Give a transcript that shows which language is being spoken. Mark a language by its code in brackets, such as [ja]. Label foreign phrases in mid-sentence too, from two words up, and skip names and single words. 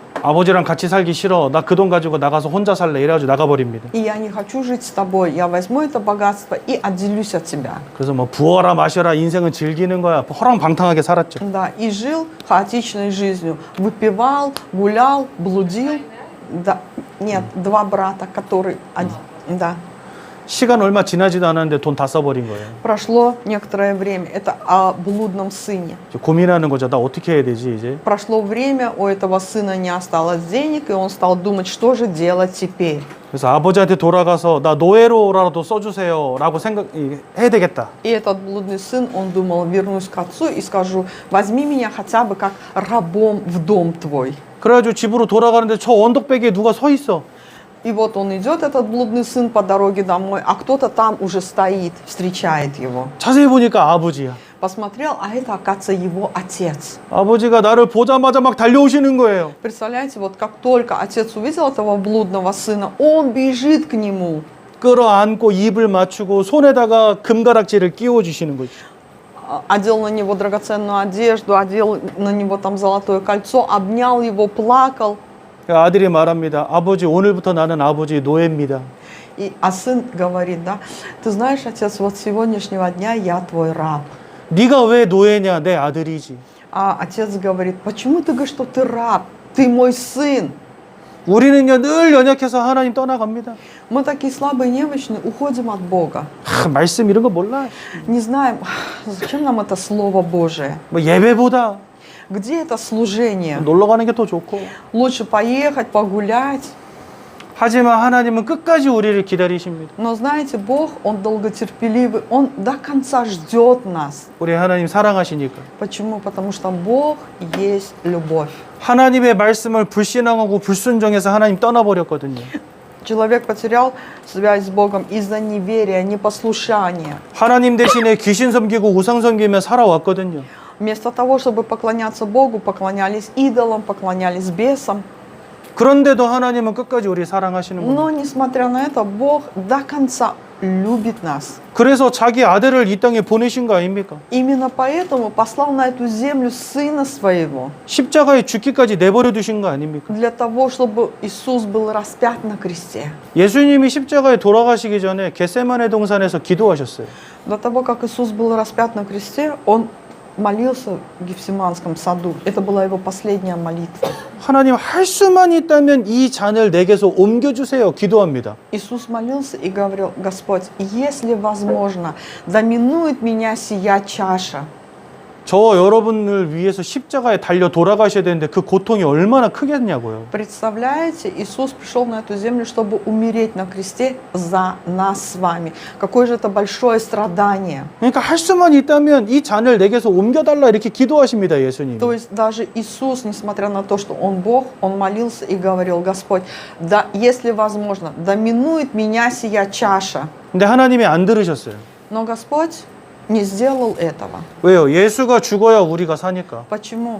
[ko] 아버지랑 같이 살기 싫어. 나 그 돈 가지고 나가서 혼자 살래. 이래가지고 나가버립니다. [ru] И я не хочу жить с тобой, я возьму это богатство и отделюсь от тебя. [ko] 그래서 뭐 부어라 마셔라 인생은 즐기는 거야. 허랑방탕하게 살았죠. [ru] Да, и жил хаотичной жизнью. Выпивал, гулял, блудил. Да, нет, два брата, которые... Да. [ko] 시간 얼마 지나지도 않았는데 돈 다 써버린 거예요. [ru] Прошло некоторое время. Это о блудном сыне. [ko] 이제 고민하는 거죠. 나 어떻게 해야 되지 이제? [ru] Прошло время, у этого сына не осталось денег, и он стал думать, что же делать теперь. [ko] 그래서 아버지한테 돌아가서 나 노예로라도 써주세요라고 해야 되겠다. [ru] И этот блудный сын, он думал, вернусь к отцу и скажу, возьми меня хотя бы как рабом в дом твой. [ko] 그래가지고 집으로 돌아가는데 저 언덕배기에 누가 서 있어. [ru] И вот он идет, этот блудный сын, по дороге домой, а кто-то там уже стоит, встречает его. [ko] 자세히 보니까 아버지야. [ru] Посмотрел, а это, оказывается, его отец. [ko] 아버지가 나를 보자마자 막 달려오시는 거예요. [ru] Представляете, вот как только отец увидел этого блудного сына, он бежит к нему. [ko] 끌어안고 입을 맞추고 손에다가 금가락지를 끼워주시는 거죠. [ru] Одел на него драгоценную одежду, одел на него там золотое кольцо, обнял его, плакал. [ko] 아들이 말합니다. 아버지 오늘부터 나는 아버지 노예입니다. [ru] А сын говорит, да, ты знаешь, отец, вот с сегодняшнего дня я твой раб. [ko] 네가 왜 노예냐? 내 아들이지. [ru] А отец говорит, почему ты говоришь, что ты раб? Ты мой сын. [ko] 우리는요 늘 연약해서 하나님 떠나갑니다. [ru] Мы такие слабые, немощные, уходим от Бога. [ko] 말씀 이런 거 몰라. [ru] Не знаем, зачем нам это Слово Божие? [ko] 뭐 예배보다 [ru] Где это служение? [ko] 놀러 가는 게 더 좋고. [ru] Лучше поехать, погулять. [ko] 하지만 하나님은 끝까지 우리를 기다리십니다. [ru] Но знаете, Бог, Он долготерпеливый, Он до конца ждет нас. [ko] 우리 하나님 사랑하시니까. [ru] Почему? Потому что Бог есть любовь. [ko] 하나님의 말씀을 불신앙하고 불순종해서 하나님 떠나버렸거든요. [ru] Человек потерял связь с Богом из-за неверия, непослушания. [ko] 하나님 대신에 귀신 섬기고 우상 섬기며 살아왔거든요. [ru] Вместо того, чтобы поклоняться Богу, поклонялись идолам, поклонялись бесам. [ko] 그런데도 하나님은 끝까지 우리 사랑하시는 [ru] Но, [ko] 겁니다. [ru] несмотря на это, Бог до конца любит нас. [ko] 그래서 자기 아들을 이 땅에 보내신 거 아닙니까? [ru] Именно поэтому послал на эту землю Сына Своего. [ko] 십자가에 죽기까지 내버려 두신 거 아닙니까? [ru] Для того, чтобы Иисус был распят на кресте. [ko] 예수님이 십자가에 돌아가시기 전에 겟세마네 동산에서 기도하셨어요. [ru] До того, как Иисус был распят на кресте, Он молился в Гефсиманском саду. Это была Его последняя молитва. [ko] 하나님 할 수만 있다면 이 잔을 내게서 옮겨주세요. 기도합니다. [ru] Иисус молился и говорил, Господь, если возможно, доминует меня сия чаша. [ko] 저와 여러분을 위해서 십자가에 달려 돌아가셔야 되는데 그 고통이 얼마나 크겠냐고요. [ru] Представляете, Иисус пришел на эту землю, чтобы умереть на кресте за нас с вами. Какое же это большое страдание. [ko] 그러니까 할 수만 있다면 이 잔을 내게서 옮겨달라 이렇게 기도하십니다. 예수님. [ru] То есть даже Иисус, несмотря на то, что Он Бог, Он молился и говорил, Господь, да, если возможно, доминует меня сия чаша. [ko] 근데 하나님이 안 들으셨어요. [ru] Но Господь не сделал этого. [ko] 왜요? 예수가 죽어야 우리가 사니까. [ru] Почему?